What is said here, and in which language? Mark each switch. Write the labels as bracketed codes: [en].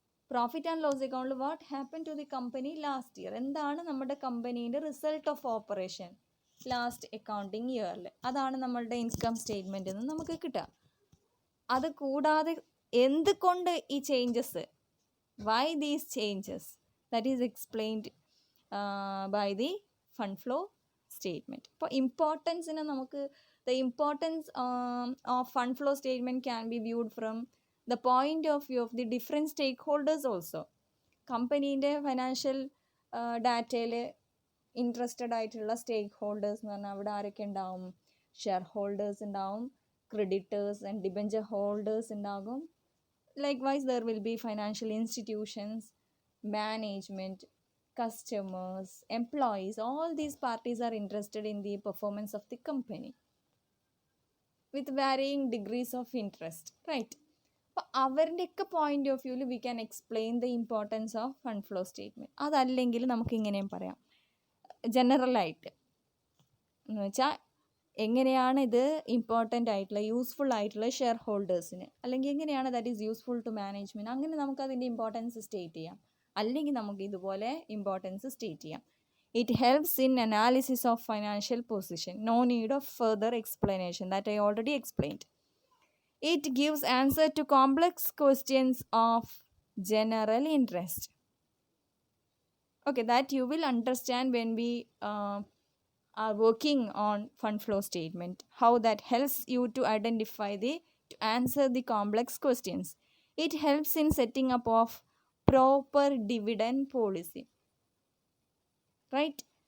[ml] Profit and loss അക്കൗണ്ടിൽ [en] what happen to the company last year, [ml] എന്താണ് നമ്മുടെ കമ്പനീൻ്റെ result of operation last accounting ഇയറിൽ, അതാണ് നമ്മളുടെ ഇൻകം സ്റ്റേറ്റ്മെൻറ്റിൽ നിന്ന് നമുക്ക് കിട്ടുക. അത് കൂടാതെ എന്തുകൊണ്ട് ഈ changes, [en] Why these changes, that is explained by the fund flow statement. [ml] അപ്പോൾ ഇമ്പോർട്ടൻസിന് നമുക്ക് [en] the importance of fund flow statement can be viewed from the point of view of the different stakeholders also. [ml] കമ്പനീൻ്റെ financial ഡാറ്റയിൽ interested ആയിട്ടുള്ള സ്റ്റേക്ക് holders എന്ന് പറഞ്ഞാൽ അവിടെ ആരൊക്കെ ഉണ്ടാവും? Share holders ഉണ്ടാവും, ക്രെഡിറ്റേഴ്സ് ആൻഡ് ഡിബഞ്ചർ ഹോൾഡേഴ്സ് ഉണ്ടാകും. [en] Likewise there will be financial institutions, management, customers, employees, all these parties are interested in the performance of the company with varying degrees of interest, right? [ml] അപ്പോൾ അവരുടെയൊക്കെ point of വ്യൂവിൽ [en] We can explain the importance of fund flow statement. [ml] അതല്ലെങ്കിൽ നമുക്ക് ഇങ്ങനെയും പറയാം, ജനറലായിട്ട് എന്ന് വെച്ചാൽ എങ്ങനെയാണ് ഇത് ഇമ്പോർട്ടൻ്റ് ആയിട്ടുള്ള യൂസ്ഫുൾ ആയിട്ടുള്ള ഷെയർ ഹോൾഡേഴ്സിന്, അല്ലെങ്കിൽ എങ്ങനെയാണ് [en] that is useful to management, [ml] അങ്ങനെ നമുക്കതിൻ്റെ ഇമ്പോർട്ടൻസ് സ്റ്റേറ്റ് ചെയ്യാം. അല്ലെങ്കിൽ നമുക്ക് ഇതുപോലെ ഇമ്പോർട്ടൻസ് സ്റ്റേറ്റ് ചെയ്യാം. [en] It helps in analysis of financial position. No need of further explanation, that I already explained. It gives answer to complex questions of general interest. Okay, that you will understand when we are working on fund flow statement, how that helps you to identify to answer the complex questions. It helps in setting up of proper dividend policy, right?